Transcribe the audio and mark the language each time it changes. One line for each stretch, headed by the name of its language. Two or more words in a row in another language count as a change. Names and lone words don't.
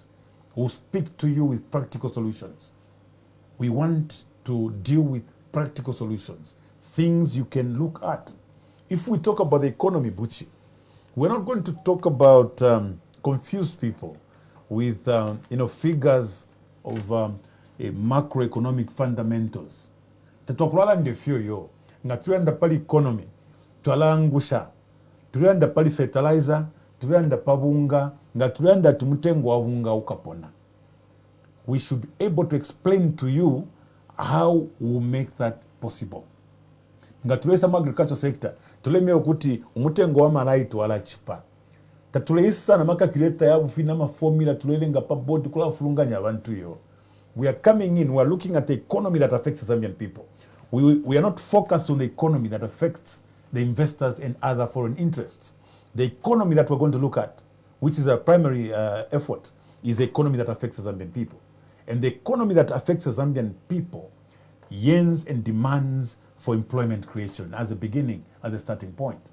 English: We will speak to you with practical solutions. We want to deal with practical solutions, things you can look at. If we talk about the economy, Buchi, we're not going to talk about confuse people with figures of macroeconomic fundamentals.
Bemba: Tatokulala ndefyo yo, nga tuyanda pali economy, twalangusha, tuyanda pali fertilizer, tuyanda pabunga, nga tuyanda tumutengo wa bunga ukapona.
English: We should be able to explain to you how we make that possible.
Bemba: Nga tulesa
English: agriculture sector,
Bemba: tuleme okuti umutengo wa malaitu wala chipa. Tatuleisa na makakileta ya ufina formula tulelenga pa board kula fulunganya abantu yo.
English: We are coming in, we are looking at the economy that affects the Zambian people. We are not focused on the economy that affects the investors and other foreign interests. The economy that we're going to look at, which is our primary effort, is the economy that affects the Zambian people. And the economy that affects the Zambian people yearns and demands for employment creation as a beginning, as a starting point.